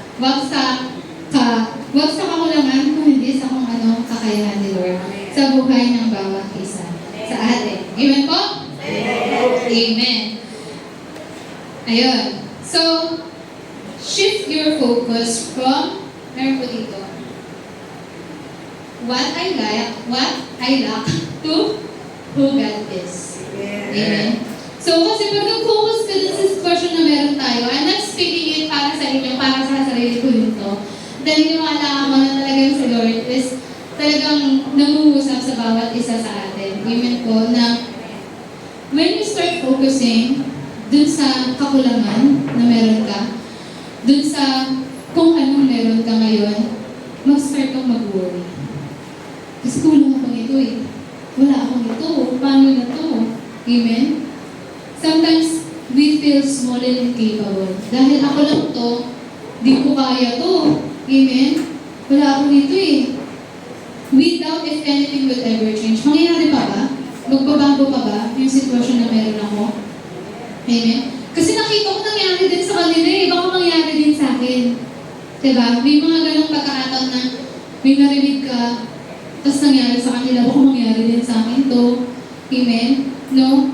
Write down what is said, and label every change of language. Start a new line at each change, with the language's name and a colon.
Filipino: Wag sa kakulangan, kundi sa kung anong kakayahan ni Lord sa buhay ng bawat isa sa atin. Amen po? Amen. Ayun.
English: So, shift your focus from,
Filipino: meron po dito,
English: what I lack to who God is.
Filipino: Amen. So, kasi pag nag-focus ka dun sa sitwasyon na meron tayo,
English: I'm not speaking it
Filipino: para sa inyo, para sa sarili ko dito. Dahil niwala mo na talagang si Lord is talagang nangungusap sa bawat isa sa atin. Amen po, na
English: when you start focusing
Filipino: dun sa kakulangan na meron ka, dun sa kung anong meron ka ngayon, mag-start kang mag-worry. Kasi kulang ako nito eh. Wala akong ito. Paano na to? Amen?
English: Sometimes, we feel small and incapable.
Filipino: Dahil ako lang to, di ko kaya to. Amen? Wala ako nito eh.
English: We doubt if anything will ever change.
Filipino: Mangyayari pa ba? Magbabago pa ba yung sitwasyon na meron ako? Amen? Kasi nakita ko nangyari din sa kanila eh. Baka mangyari din sa akin. Diba? May mga ganong pagkakataon na may narinig ka, tapos nangyari sa kanila, baka mangyari din sa akin to. Amen? No?